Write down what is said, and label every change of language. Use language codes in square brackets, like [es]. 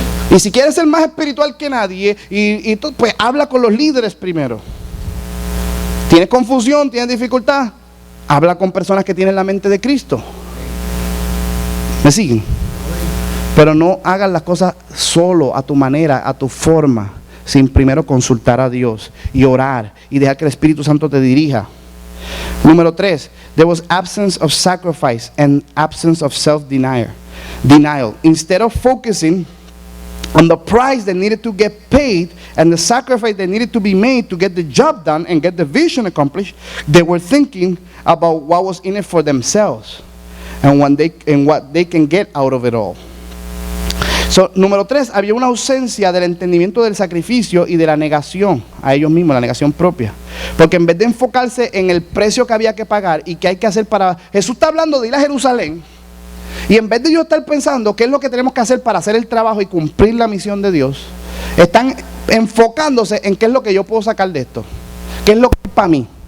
[es] Y si quieres ser más espiritual que nadie, pues habla con los líderes primero. ¿Tienes confusión? ¿Tienes dificultad? Habla con personas que tienen la mente de Cristo. ¿Me siguen? Pero no hagas las cosas solo, a tu manera, a tu forma, sin primero consultar a Dios y orar y dejar que el Espíritu Santo te dirija. [en] Número 3, there was absence of sacrifice and absence of self-denial. Instead of focusing on the price that needed to get paid and the sacrifice that needed to be made to get the job done and get the vision accomplished, they were thinking about what was in it for themselves and what they can get out of it all. [es] Número 3, había una ausencia del entendimiento del sacrificio y de la negación a ellos mismos, la negación propia. Porque en vez de enfocarse en el precio que había que pagar y qué hay que hacer para... Jesús está hablando de ir a Jerusalén. Y en vez de yo estar pensando qué es lo que tenemos que hacer para hacer el trabajo y cumplir la misión de Dios, están enfocándose en qué es lo que yo puedo sacar de esto. ¿Qué es lo que es para mí?